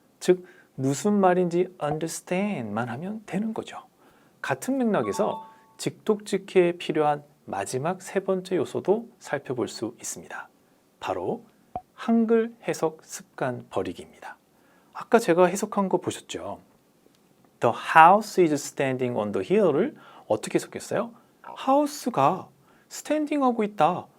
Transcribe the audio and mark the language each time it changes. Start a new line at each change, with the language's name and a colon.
Korean: 즉 무슨 말인지 understand만 하면 되는 거죠. 같은 맥락에서 직독직해에 필요한 마지막 세 번째 요소도 살펴볼 수 있습니다. 바로 한글 해석 습관 버리기입니다. 아까 제가 해석한 거 보셨죠?
English: The house is standing on the hill을
Korean: 어떻게 해석했어요? 하우스가 스탠딩 하고 있다.